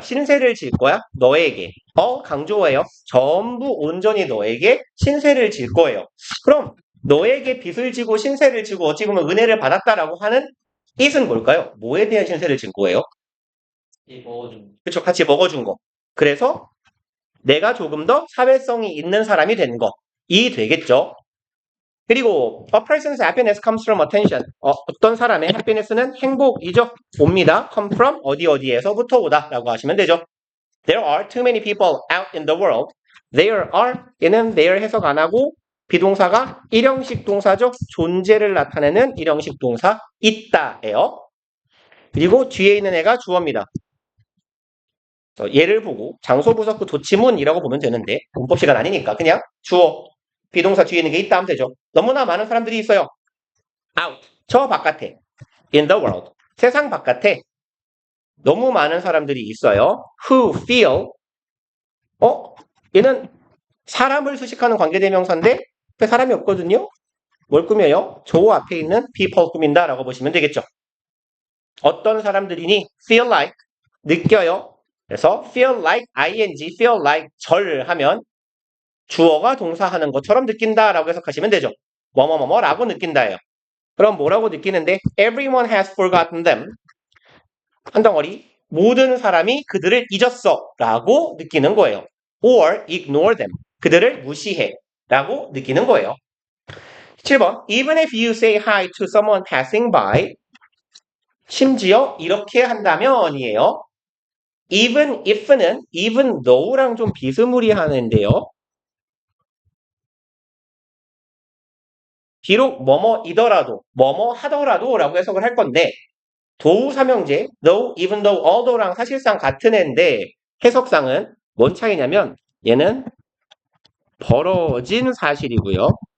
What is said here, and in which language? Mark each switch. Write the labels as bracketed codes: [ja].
[ko] 신세를 질 거야. 너에게. 강조해요. 전부 온전히 너에게 신세를 질 거예요. 그럼 너에게 빚을 지고 신세를 지고 어찌 보면 은혜를 받았다라고 하는 뜻은 뭘까요? 뭐에 대한 신세를 진 거예요? 그렇죠. 같이 먹어준 거. 그래서 내가 조금 더 사회성이 있는 사람이 된 거. 이 되겠죠. 그리고 [en] a person's happiness comes from attention. [ko] 어떤 사람의 happiness는 행복이죠. 옵니다. come from 어디에서부터 오다라고 하시면 되죠. [en] There are too many people out in the world. [ko] There are 얘는 there 해석 안 하고 비동사가 일형식 동사죠. 존재를 나타내는 일형식 동사 있다예요. 그리고 뒤에 있는 애가 주어입니다. 얘를 보고 장소 부석구 도치문이라고 보면 되는데 문법 시간 아니니까 그냥 주어 비동사 뒤에 있는 게 있다 하면 되죠. 너무나 많은 사람들이 있어요. out 저 바깥에 [en] in the world [ko] 세상 바깥에 너무 많은 사람들이 있어요. [en] who feel [ko] 얘는 사람을 수식하는 관계대명사인데 그 사람이 없거든요. 뭘 꾸며요? 조 앞에 있는 people 꾸민다 라고 보시면 되겠죠. 어떤 사람들이니 feel like 느껴요. 그래서 feel like ing, feel like 절 하면 주어가 동사하는 것처럼 느낀다라고 해석하시면 되죠. 뭐뭐뭐뭐라고 느낀다예요. 그럼 뭐라고 느끼는데 [en] everyone has forgotten them. [ko] 한 덩어리 모든 사람이 그들을 잊었어 라고 느끼는 거예요. [en] or ignore them. [ko] 그들을 무시해 라고 느끼는 거예요. [en] 7번 even if you say hi to someone passing by [ko] 심지어 이렇게 한다면이에요. even if는 even though랑 좀 비스무리하는데요. 비록 뭐뭐이더라도 뭐뭐 하더라도 라고 해석을 할 건데 도우 삼형제 though, even though, although랑 사실상 같은 애인데 해석상은 뭔 차이냐면 얘는 벌어진 사실이고요.